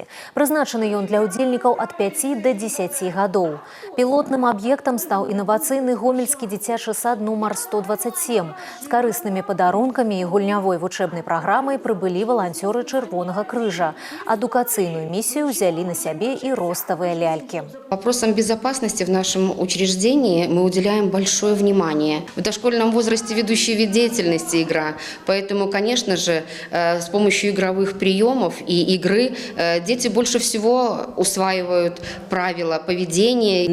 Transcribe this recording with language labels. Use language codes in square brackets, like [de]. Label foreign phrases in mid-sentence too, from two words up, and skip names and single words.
[be] Прызначаны ён для ўдзельнікаў ад 5 до 10 гадоў. Пілотным аб'ектам стаў інавацыйны гомельскі дзіцячы сад нумар 127. З карыснымі падарункамі і гульнявой вучэбнай праграмай прыбылі валанцёры Чырвонага крыжа. [ru] Адукацыйную миссию взяли на себе и ростовые ляльки. Вопросам безопасности в нашем учреждении мы уделяем большое внимание. В дошкольном возрасте ведущий вид деятельности игра, поэтому, конечно же, с помощью игровых приемов и игры дети больше всего усваивают правила поведения.